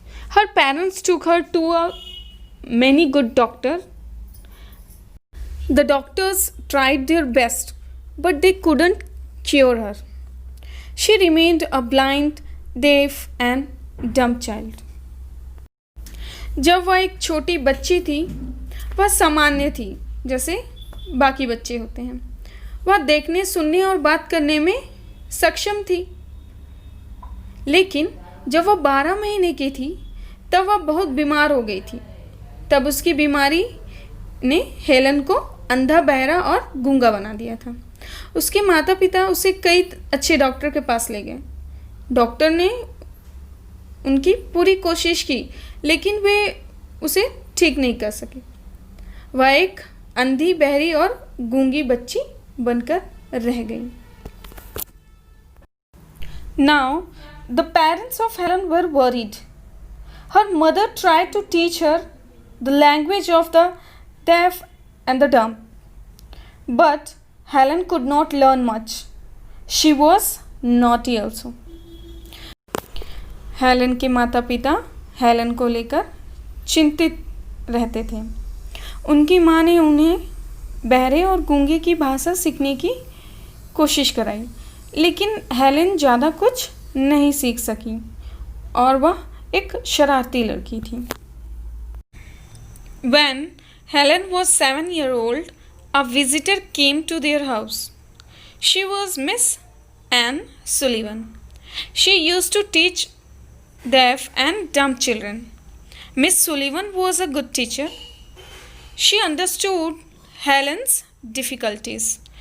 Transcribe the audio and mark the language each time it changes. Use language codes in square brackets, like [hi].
[en] Her parents took her to many good doctors. The doctors tried their best, but they couldn't cure her. She remained a blind, deaf, and dumb child. [hi] जब वह एक छोटी बच्ची थी, वह सामान्य थी, जैसे बाकी बच्चे होते हैं. वह देखने, सुनने और बात करने में सक्षम थी. लेकिन जब वह 12 महीने की थी, तब वह बहुत बीमार हो गई थी. तब उसकी बीमारी ने हेलन को अंधा, बहरा और गूंगा बना दिया था. उसके माता पिता उसे कई अच्छे डॉक्टर के पास ले गए. डॉक्टर ने उनकी पूरी कोशिश की, लेकिन वे उसे ठीक नहीं कर सके. वह एक अंधी, बहरी और गूंगी बच्ची बनकर रह गई. [en] Now, the parents of Helen were worried. Her mother tried to teach her the language of the deaf and the dumb. But Helen could not learn much. She was naughty also. [hi] Helen के माता पिता Helen को लेकर चिंतित रहते थे. उनकी माँ ने उन्हें बहरे और गूंगे की भाषा सीखने की कोशिश कराई, लेकिन हेलन ज़्यादा कुछ नहीं सीख सकी और वह एक शरारती लड़की थी. [en] When Helen was 7 years old, a visitor came to their house. She was Miss Anne Sullivan. She used to teach deaf and dumb children. Miss Sullivan was a good teacher. She understood Helen's difficulties.